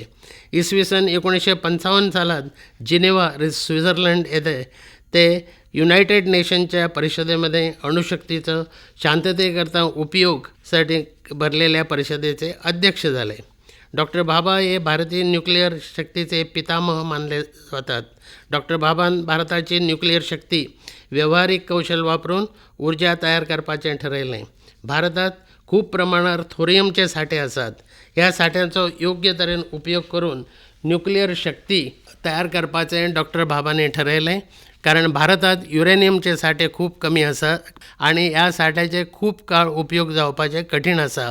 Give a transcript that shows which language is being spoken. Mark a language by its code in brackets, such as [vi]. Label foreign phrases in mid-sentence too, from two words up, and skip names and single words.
[mr] इसवी सन 1955 सालात जिनेवा स्वित्झर्लंड येथे ते युनायटेड नेशनच्या परिषदेमध्ये अणुशक्तीचं शांततेकरता उपयोगसाठी भरलेल्या परिषदेचे अध्यक्ष झाले. डॉक्टर भाभा हे भारतीय न्यूक्लियर शक्तीचे पितामह मानले जातात. [kok] डॉक्टर भाभान भारताची न्यूक्लियर शक्ती व्यावहारिक कौशल वापरून ऊर्जा तयार करपाचें ठरयलें. भारतात खूप प्रमाणात थोरियमचे साठे आसात. ह्या साठ्यांचो योग्य तरेन उपयोग करून न्यूक्लियर शक्ती तयार करपाचें डॉक्टर भाभाने ठरयलें. कारण भारतात युरेनियमचे साठे खूप कमी आसात आणि ह्या साठ्याचे खूप काळ उपयोग जावपाचे कठीण आसा.